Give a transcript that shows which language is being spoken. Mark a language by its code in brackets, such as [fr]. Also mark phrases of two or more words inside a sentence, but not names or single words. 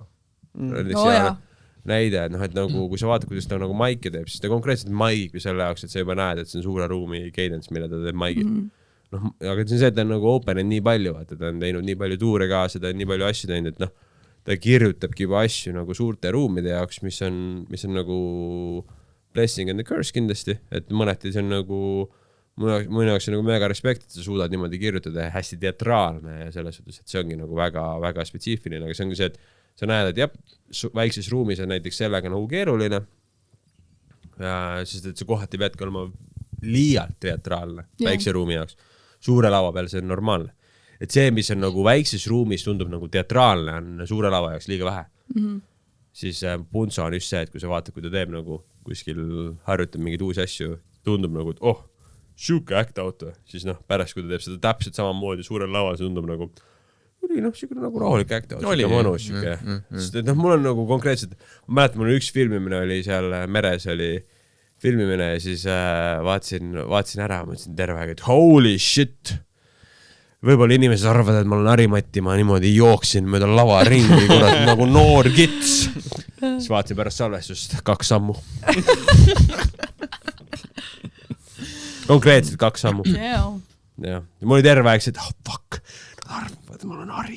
[et] Näide, et nagu kui sa vaatad, kuidas ta nagu maike teeb, siis ta konkreetselt maik või selle jaoks, et sa juba näed, et see on suure ruumi cadence, mille ta teeb maigi. Aga see on see, et ta on nagu open nii palju, vaata, ta on teinud nii palju tuure kaasa, ta on nii palju asju teinud, et ta kirjutabki juba asju nagu suurte ruumide jaoks, mis on nagu [en] blessing and the curse [et] kindlasti, et mõneti see on nagu mõne jaoks on nagu mega respekt, et sa suudad niimoodi kirjutada ja hästi teatraalne ja selles suhtes, et see ongi nagu väga, väga spetsiifiline, aga see ongi see, et sa näed, et väikses ruumis on näiteks sellega nagu keeruline, sest et see kohati peadki olema liialt teatraalne väikse ruumi jaoks. Suure lava peal see on normaalne. Et see, mis on nagu väikses ruumis tundub nagu teatraalne, on suure lava jaoks liiga vähe. Siis Punso on just see, et kui sa vaatad, kui ta teeb nagu kuskil harjutab mingeid uusi asju, tundub nagu, et siuke [en] act out, [et] siis pärast, kui ta teeb seda täpselt samamoodi suurel lava, see tundub nagu siuke nagu rahulik [en] act out, [et] siuke mõnus, siuke. Sest et mul on nagu konkreetselt, ma mäletan, mul üks filmimine oli seal meres oli filmimine ja siis vaatasin ära, mõtlesin terve aeg, et [en] holy shit. [et] Võib-olla inimesed arvavad, et ma olen Harimati, ma niimoodi jooksin mööda lava ringi, kurat, nagu noor kits. Siis vaatasin pärast salvestust 2 sammu. Konkreetselt 2 sammu. Ja mul oli terve aeg see, et fuck, nad arvavad, et ma olen Hari.